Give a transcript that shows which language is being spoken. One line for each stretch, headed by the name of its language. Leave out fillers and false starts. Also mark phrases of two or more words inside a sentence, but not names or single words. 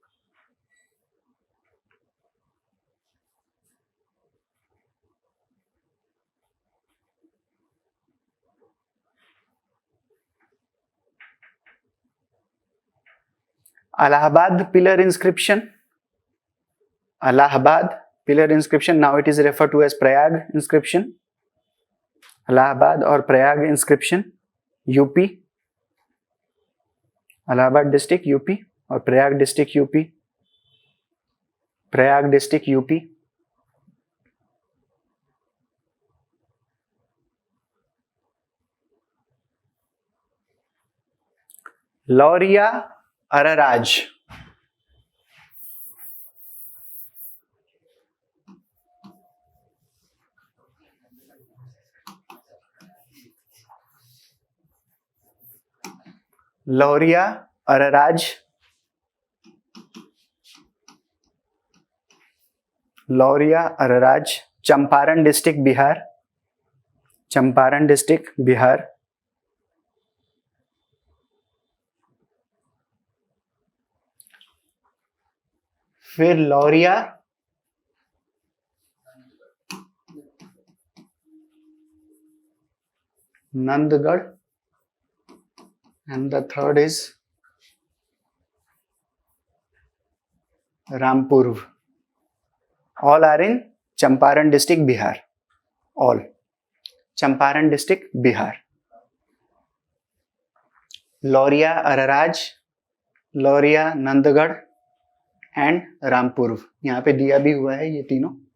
English: Allahabad pillar inscription, Allahabad pillar inscription, now it is referred to as Prayag inscription. Allahabad or Prayag inscription, UP, Allahabad district UP or Prayag district UP, Prayag district UP. Lauria Araraj, Lauria Araraj, Lauria Araraj, Champaran district Bihar, Champaran district Bihar. फिर लौरिया नंदगढ़ and the third is Rampur. All are in Champaran district Bihar. All Champaran district Bihar.
Hindi: Lauria Araraj, Lauria Nandgarh एंड रामपुर यहाँ पे दिया भी हुआ है ये तीनों.